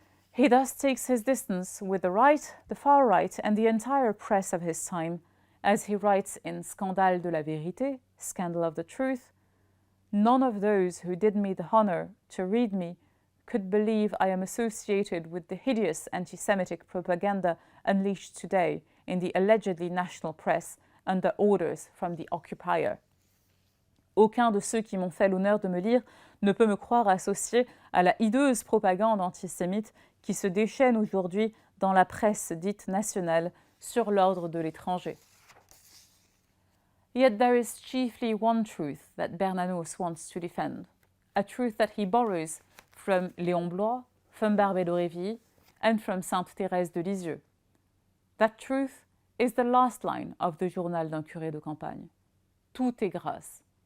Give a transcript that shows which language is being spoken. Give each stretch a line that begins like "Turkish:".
English: He thus takes his distance with the right, the far right, and the entire press of his time, as he writes in Scandale de la Vérité, Scandal of the Truth, "None of those who did me the honor to read me could believe I am associated with the hideous anti-Semitic propaganda unleashed today in the allegedly national press under orders from the occupier.
French: Aucun de ceux qui m'ont fait l'honneur de me lire ne peut me croire associé à la hideuse propagande antisémite qui se déchaîne aujourd'hui dans la presse dite nationale sur l'ordre de l'étranger."
English: Yet there is chiefly one truth that Bernanos wants to defend, a truth that he borrows from Léon Bloy, from Barbé d'Aurevilly, and from Sainte Thérèse de Lisieux. That truth is the last line of the Journal d'un curé de campagne.
French: Tout est grâce.